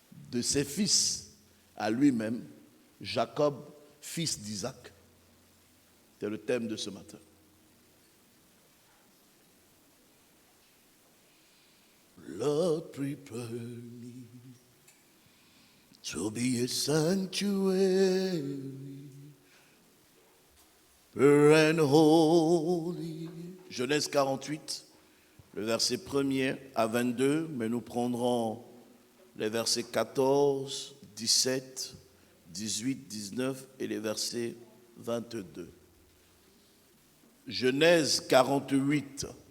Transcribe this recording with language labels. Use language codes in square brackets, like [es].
[fr] De ses fils à lui-même, Jacob, fils d'Isaac. C'est le thème de ce matin. [en] Lord, prepare me to be a sanctuary, pure and holy. [fr] Genèse 48, le verset 1er à 22, mais nous prendrons les versets 14, 17, 18, 19 et les versets 22. Genèse 48.